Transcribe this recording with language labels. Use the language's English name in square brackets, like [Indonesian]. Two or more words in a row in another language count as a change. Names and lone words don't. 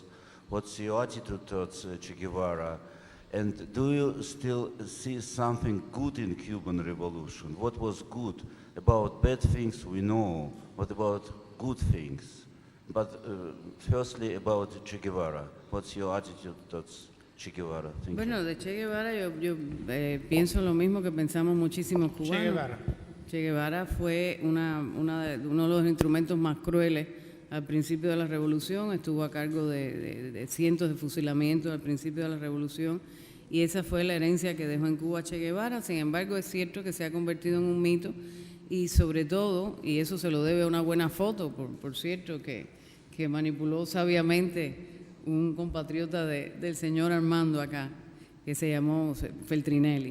[English] What's your attitude towards Che Guevara? And do you still see something good in Cuban Revolution? What was good? About bad things we know. What about good things? But firstly about Che Guevara. What's your attitude towards Che Guevara? Thank [Spanish] Bueno, [English] you. [Spanish] de Che Guevara yo pienso lo mismo que pensamos muchísimos cubanos. Che Guevara. Che Guevara fue uno de los instrumentos más crueles al principio de la revolución, estuvo a cargo de cientos de fusilamientos al principio de la revolución y esa fue la herencia que dejó en Cuba Che Guevara. Sin embargo, es cierto que se ha convertido en un mito y sobre todo, y eso se lo debe a una buena foto, por cierto, que manipuló sabiamente un compatriota del señor Armando acá, que se llamó Feltrinelli.